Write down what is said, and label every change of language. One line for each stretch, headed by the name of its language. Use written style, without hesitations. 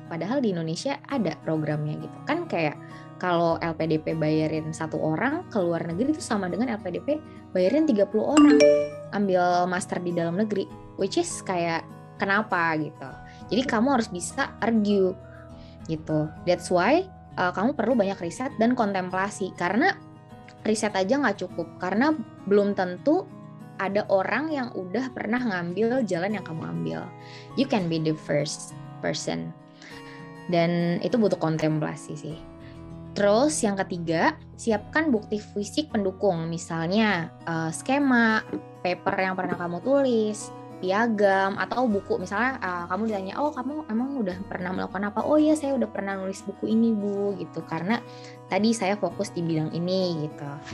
Indonesian: Padahal di Indonesia ada programnya gitu. Kan kayak kalau LPDP bayarin 1 orang ke luar negeri itu sama dengan LPDP bayarin 30 orang ambil master di dalam negeri,
English: which is
Indonesian: kayak kenapa gitu. Jadi kamu harus bisa argue gitu.
English: That's why
Indonesian: kamu perlu banyak riset dan kontemplasi, karena riset aja nggak cukup, karena belum tentu ada orang yang udah pernah ngambil jalan yang kamu ambil.
English: You can be the first person.
Indonesian: Dan itu butuh kontemplasi sih. Terus yang ketiga, siapkan bukti fisik pendukung, misalnya skema, paper yang pernah kamu tulis, piagam, atau buku. Misalnya kamu ditanya, oh kamu emang udah pernah melakukan apa? Oh iya, saya udah pernah nulis buku ini Bu, gitu. Karena tadi saya fokus di bidang ini gitu.